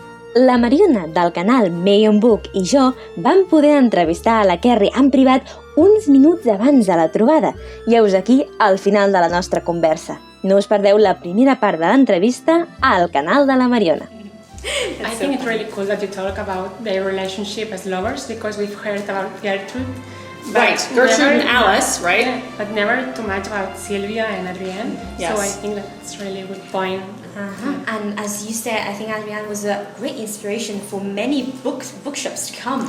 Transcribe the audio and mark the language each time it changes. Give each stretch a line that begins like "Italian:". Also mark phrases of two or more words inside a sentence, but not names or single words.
Catalan: La Mariona del canal Mayon Book i jo vam poder entrevistar a la Kerry en privat uns minuts abans de la trobada i heus aquí al final de la nostra conversa. No us perdeu la primera part de l'entrevista al canal de la Mariona.
English: I think it's really cool that you talk about their relationship as lovers because we've heard about Gertrude. Right, Gertrude and Alice, right? Yeah, but never too much about Sylvia and Adrienne. Yes. So I think that's really a good point. And as you said, I think Adrienne was a great inspiration for many bookshops to come.